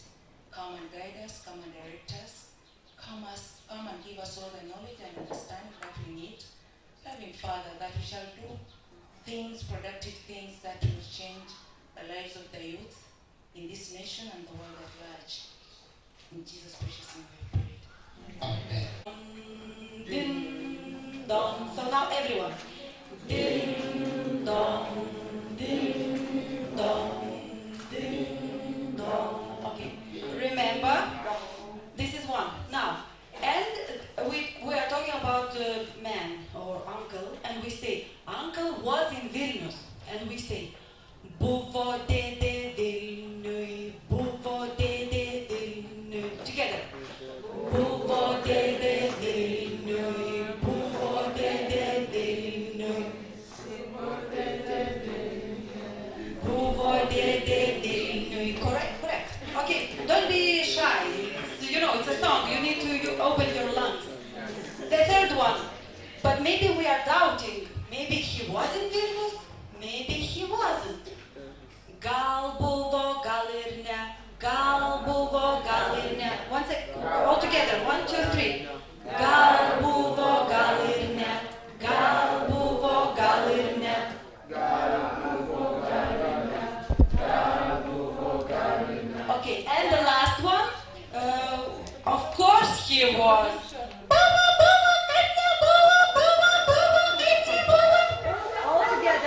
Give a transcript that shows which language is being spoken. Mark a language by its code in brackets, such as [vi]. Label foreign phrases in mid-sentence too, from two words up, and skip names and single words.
[en] Come and guide us, come and direct us. Come and give us all the knowledge and understanding that we need. Loving Father, that we shall do things, productive things that will change the lives of the youth in this nation and the world at large. In Jesus' precious name we pray. Amen. Ding dong. So now everyone. Ding dong, ding dong, ding dong. Okay. Remember, this is one. Now, and we are talking about man or uncle, and we say uncle was in Vilnius, and we say [lt] Buvo de Vilnius, Buvo de Vilnius. [en] Together. [lt] Buvo de Vilnius, Buvo de Vilnius. Buvo de Vilnius. [en] Correct. Okay, don't be shy. It's a song. You need to open your lungs. The third one. But maybe we are doubting. Maybe he was in Vilnius. Maybe he wasn't. [lt] Gal buvo, gal ir ne. Gal buvo, gal ir ne. [en] One sec. All together. 1, 2, 3. [lt] Gal buvo, gal ir ne. Gal buvo, gal ir ne. [en] Okay, and the last one. Of course he was. All together.